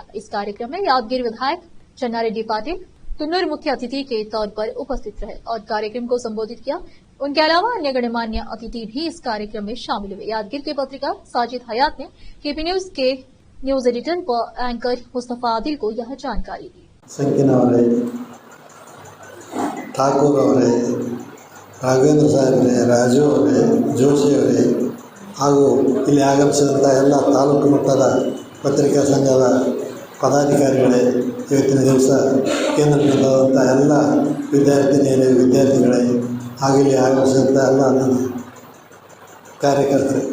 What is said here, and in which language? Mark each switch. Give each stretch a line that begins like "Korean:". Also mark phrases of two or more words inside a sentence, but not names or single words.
Hindi: इस कार्यक्रम में यादगीर विधायक चन्ना रेड्डी पाटिल तुन्नूर मुख्य अतिथि के तौर पर उपस्थित रहे और कार्यक्रम को संबोधित किया। उनके अलावा अन्य गणमान्य अतिथि भी इस कार्यक्रम में शामिल हुए। यादगीर के पत्रकार साजिद हयात ने केपी न्यूज के न्यूज एडिटर व एंकर मुस्तफा आदिल को यह जानकारी दी।
Kannada: ಸಂಕಿನವರೇ, ಠಾಕೂರ್ ಅವರೇ, ರಾಘವೇಂದ್ರ ಸಾಹೇಬರೇ, ರಾಜು ಅವರೇ, ಜೋಶಿ ಅವರೇ ಹಾಗೂ ಇಲ್ಲಿ ಆಗಮಿಸಿದಂಥ ಎಲ್ಲ ತಾಲೂಕು ಮಟ್ಟದ ಪತ್ರಿಕಾ ಸಂಘದ ಪದಾಧಿಕಾರಿಗಳೇ, ಇವತ್ತಿನ ದಿವಸ ಕೇಂದ್ರದಿಂದಾದಂಥ ಎಲ್ಲ ವಿದ್ಯಾರ್ಥಿನಿಯರೇ, ವಿದ್ಯಾರ್ಥಿಗಳೇ ಹಾಗೂ ಇಲ್ಲಿ ಆಗಮಿಸಿದಂಥ ಎಲ್ಲ ನನ್ನ ಕಾರ್ಯಕರ್ತರು.